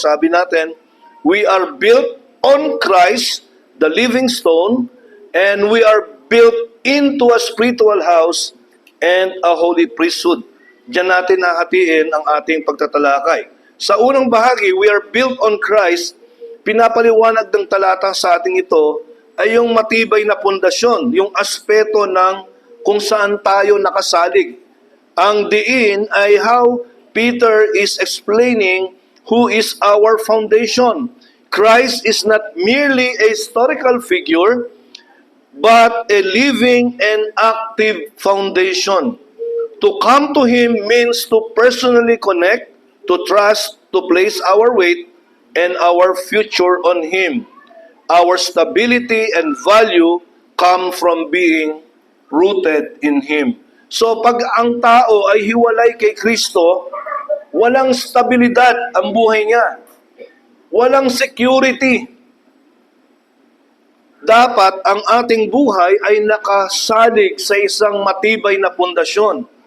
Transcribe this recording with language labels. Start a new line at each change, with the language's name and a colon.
Filipino: Sabi natin,
English: we are built on Christ, the living stone, and we are built into a spiritual house and a holy priesthood.
Filipino: Diyan natin nahatiin ang ating pagtatalakay. Sa unang bahagi,
English: we are built on Christ.
Filipino: Pinapaliwanag ng talata sa ating ito ay yung matibay na pundasyon, yung aspeto ng kung saan tayo nakasalig. Ang diin ay
English: how Peter is explaining who is our foundation. Christ is not merely a historical figure, but a living and active foundation. To come to Him means to personally connect, to trust, to place our weight and our future on Him. Our stability and value come from being rooted in Him.
Filipino: So pag ang tao ay hiwalay kay Kristo, walang stabilidad ang buhay niya. Walang security. Dapat ang ating buhay ay nakasalig sa isang matibay na pundasyon.